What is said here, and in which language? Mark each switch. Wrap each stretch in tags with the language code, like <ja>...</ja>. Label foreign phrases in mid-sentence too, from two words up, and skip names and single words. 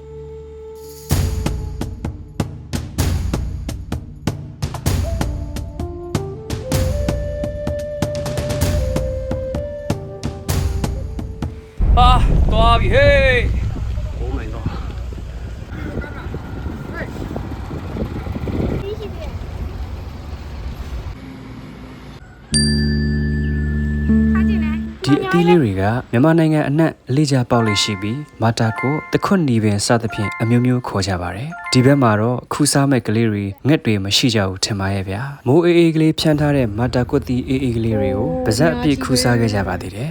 <my>သွားပြီဟေး</my> <en>Oh my god</en> <my>ဒီအသီးလေးတွေကမြန်မာနိုင်ငံအနှံ့လေကြာပေါက်လေးရှိပြီးမာတာကိုတခွတ်နီပင်စသဖြင့်အမျိုးမျိုးခေါ်ကြပါတယ်ဒီဘက်မှာတော့ခူးစားမဲ့ကလေးတွေငှက်တွေမရှိကြဘူးထင်ပါရဲ့ဗျာမိုးအေးကလေးဖြန်းထားတဲ့မာတာကွတ်တီအေးကလေးတွေကိုပါဇက်အပြည့်ခူးစားခဲ့ကြပါသေးတယ်</my>